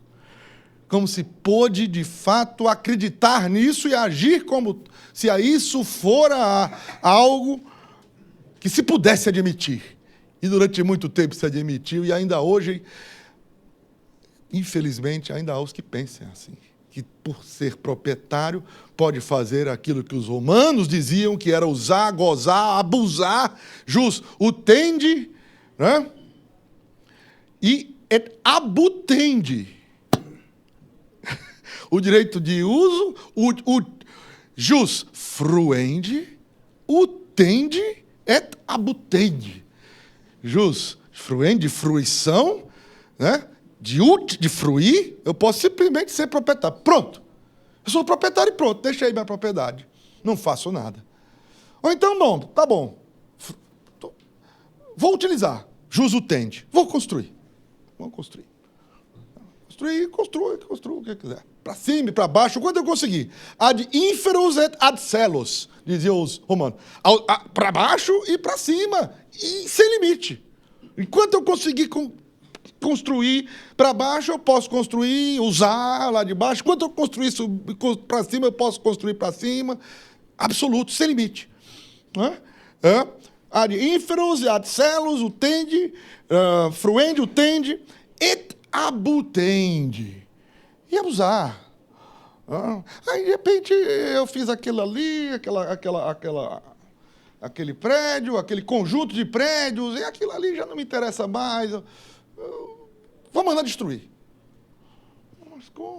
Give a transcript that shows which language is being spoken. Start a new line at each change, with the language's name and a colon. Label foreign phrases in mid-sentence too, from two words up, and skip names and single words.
Portuguese: Como se pôde, de fato, acreditar nisso e agir como se a isso fora algo que se pudesse admitir, e durante muito tempo se admitiu, e ainda hoje, infelizmente, ainda há os que pensem assim, que por ser proprietário pode fazer aquilo que os romanos diziam que era usar, gozar, abusar,
Latin: jus utendi,
Portuguese: né?
Latin: E et abutendi.
Portuguese: O direito de uso, o
Latin: jus fruendi, utendi et abutendi. Jus fruendi, fruição,
Portuguese: né? De fruir, eu posso simplesmente ser proprietário. Pronto. Eu sou proprietário e pronto, deixei minha propriedade. Não faço nada. Ou então, bom, tá bom. Vou utilizar.
Latin: Jus utendi.
Portuguese: Vou construir. Vou construir. Construo o que quiser. Para cima e para baixo, quanto eu conseguir.
Latin: Ad inferos et ad celos,
Portuguese: diziam os romanos. Para baixo e para cima. E sem limite. Enquanto eu conseguir construir para baixo, eu posso construir, usar lá de baixo. Quanto eu construir para cima, eu posso construir para cima. Absoluto, sem limite.
Latin: Ad inferos e ad celos, utendi, fruendi, utendi, et abutendi.
Portuguese: E abusar. Aí, de repente, eu fiz aquilo ali, aquele prédio, aquele conjunto de prédios, e aquilo ali já não me interessa mais. Vou mandar destruir. Mas como?